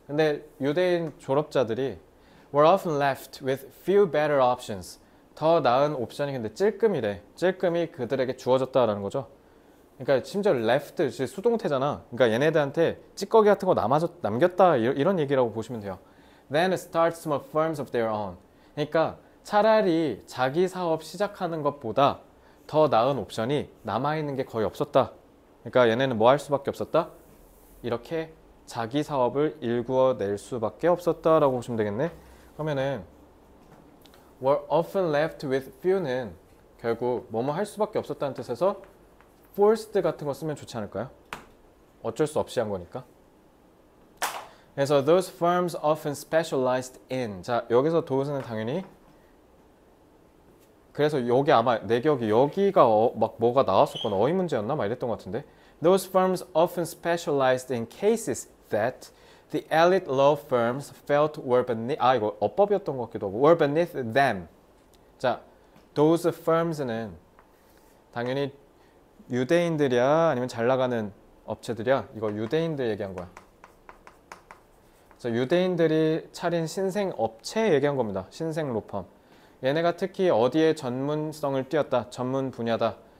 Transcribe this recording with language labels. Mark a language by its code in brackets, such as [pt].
[ko] 근데 유대인 졸업자들이 [en] were often left with few better options. [ko] 더 나은 옵션이 근데 찔끔이래. 찔끔이 그들에게 주어졌다라는 거죠. 그러니까 심지어 left 수동태잖아. 그러니까 얘네들한테 찌꺼기 같은 거 남겼다 이런 얘기라고 보시면 돼요. [en] Then start small firms of their own. [ko] 그러니까 차라리 자기 사업 시작하는 것보다 더 나은 옵션이 남아있는 게 거의 없었다. 그러니까 얘네는 뭐 할 수밖에 없었다? 이렇게 자기 사업을 일구어낼 수밖에 없었다라고 보시면 되겠네. 그러면은 [en] were often left with few [ko] 는 결국 뭐뭐 할 수밖에 없었다는 뜻에서 forced 같은 거 쓰면 좋지 않을까요? 어쩔 수 없이 한 거니까. [en] 그래서 those firms often specialized in. [ko] 자, 여기서 those는 당연히 그래서 여기 아마 내 기억이 여기가 막 뭐가 나왔었거나 어휘 문제였나? 막 이랬던 것 같은데 [en] Those firms often specialized in cases that the elite law firms felt were beneath [ko] 이거 어법이었던 것 같기도 하고 [en] were beneath them. [ko] 자, [en] those firms [ko] 는 당연히 유대인들이야 아니면 잘 나가는 업체들이야? 이거 유대인들 얘기한 거야. 그래서 유대인들이 차린 신생 업체 얘기한 겁니다. 신생 로펌. 얘네가 특히 어디에 전문성을 띄었다. 전문 분야다.